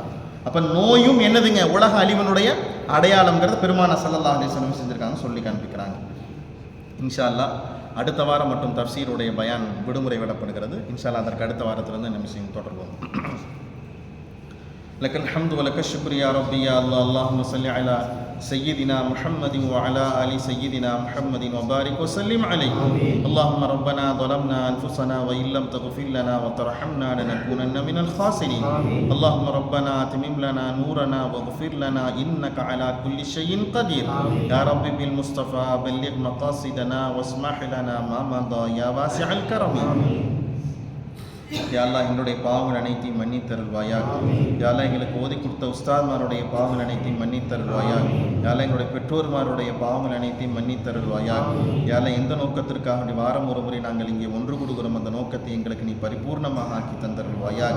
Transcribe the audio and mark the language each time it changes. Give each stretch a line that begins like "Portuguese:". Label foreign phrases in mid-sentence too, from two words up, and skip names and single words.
Tamil: அப்ப நோயும் என்னதுங்க, உலக அழிவனுடைய அடையாளம்ங்கிறது பெருமானார்
Arabic: صلى الله عليه وسلم
Tamil: செஞ்சிருக்காங்க, சொல்லி காண்பிக்கிறாங்க.
Arabic: إن شاء الله
Tamil: அடுத்த வாரம் மட்டும் தஃப்சீருடைய பயான் விடுமுறை விடப்படுகிறது.
Arabic: إن شاء الله
Tamil: அதற்கு அடுத்த வாரத்திலிருந்து நம்ம விஷயம் தொடர்வோம்.
Arabic: لك الحمد ولك الشكر يا ربي يا الله. اللهم صل على سيدنا محمد وعلى آل سيدنا محمد وبارك وسلم عليه. اللهم ربنا ظلمنا أنفسنا وإن لم تغفر لنا وترحمنا لنكونن من الخاسرين. اللهم ربنا أتمم لنا نورنا واغفر لنا إنك على كل شيء قدير. يا رب بالمصطفى بلغ مقاصدنا واسمح لنا ما مضى يا واسع الكرم. يا الله
Tamil: எங்களுடைய பாவங்கள் அனைத்தையும் மன்னித்தருள்வாயாக.
Arabic: يا الله
Tamil: எங்களுக்கு ஓதி கொடுத்த உஸ்தாத்மாருடைய பாவங்கள் அனைத்தையும் மன்னித்தருள்வாயாக.
Arabic: يا الله
Tamil: எங்களுடைய பெற்றோர்மாருடைய பாவங்கள் அனைத்தையும் மன்னித்தருள்வாயாக.
Arabic: يا الله
Tamil: எந்த நோக்கத்திற்காக வாரம் ஒரு முறை நாங்கள் இங்கே ஒன்று கூடுகிறோம், அந்த நோக்கத்தை எங்களுக்கு நீ பரிபூர்ணமாக ஆக்கி தந்தருள்வாயாக.